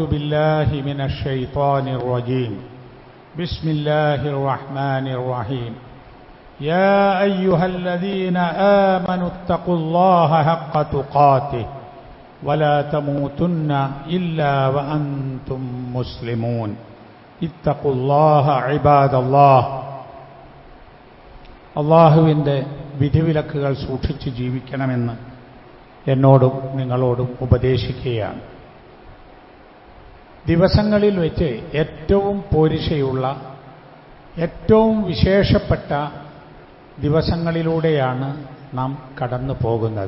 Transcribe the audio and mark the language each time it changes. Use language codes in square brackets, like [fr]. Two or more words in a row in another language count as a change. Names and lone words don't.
[ar] بالله من الشيطان الرجيم بسم الله الرحمن الرحيم يا أيها الذين آمنوا اتقوا الله حق تقاته ولا تموتن إلا وأنتم مسلمون اتقوا الله عباد الله [ml] അള്ളാഹുവിൻ്റെ വിധിവിലക്കുകൾ സൂക്ഷിച്ച് ജീവിക്കണമെന്ന് എന്നോടും നിങ്ങളോടും ഉപദേശിക്കുകയാണ്. ദിവസങ്ങളിൽ വെച്ച് ഏറ്റവും പോരിശയുള്ള ഏറ്റവും വിശേഷപ്പെട്ട ദിവസങ്ങളിലൂടെയാണ് നാം കടന്നു പോകുന്നത്.